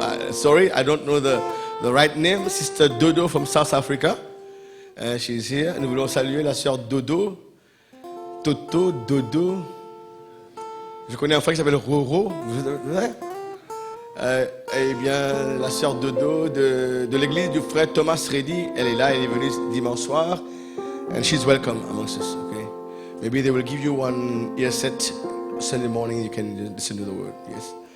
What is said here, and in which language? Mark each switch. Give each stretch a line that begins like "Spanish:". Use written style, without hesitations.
English: Sorry, I don't know the right name. Sister Dodo from South Africa. She's here.
French: Nous voulons saluer la sœur Dodo. Toto, Dodo. Je connais un frère qui s'appelle Roro. Eh bien, la sœur Dodo de l'église du frère Thomas Reddy, elle est là, elle est venue dimanche soir.
English: And she's welcome amongst us, okay? Maybe they will give you one earset Sunday morning, you can listen to the word, yes?